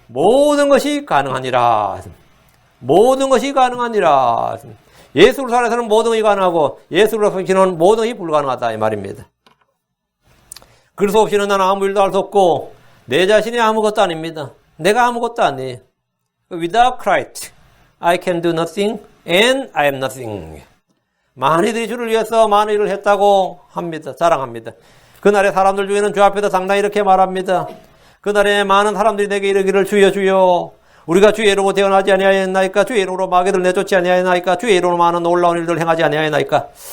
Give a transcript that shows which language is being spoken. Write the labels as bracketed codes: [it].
[ko] 모든 것이 가능하니라. 모든 것이 가능하니라. 예수 그리스도 안에서는 모든 것이 가능하고 예수 그리스도 없이는 모든 것이 불가능하다 이 말입니다. 그리스도 없이는 나는 아무 일도 할 수 없고 내 자신이 아무것도 아닙니다. 내가 아무것도 아니에요. [en] Without Christ, I can do nothing and I am nothing. [ko] 많은 이들이 주를 위해서 많은 일을 했다고 합니다. 자랑합니다. 그날의 사람들 중에는 주 앞에서 상당히 이렇게 말합니다. 그날에 많은 사람들이 내게 이르기를 주여 주여 우리가 주의 이름으로 태어나지 아니하였나이까? 주의 이름으로 마귀를 내쫓지 아니하였나이까? 주의 이름으로 많은 놀라운 일들을 행하지 아니하였나이까?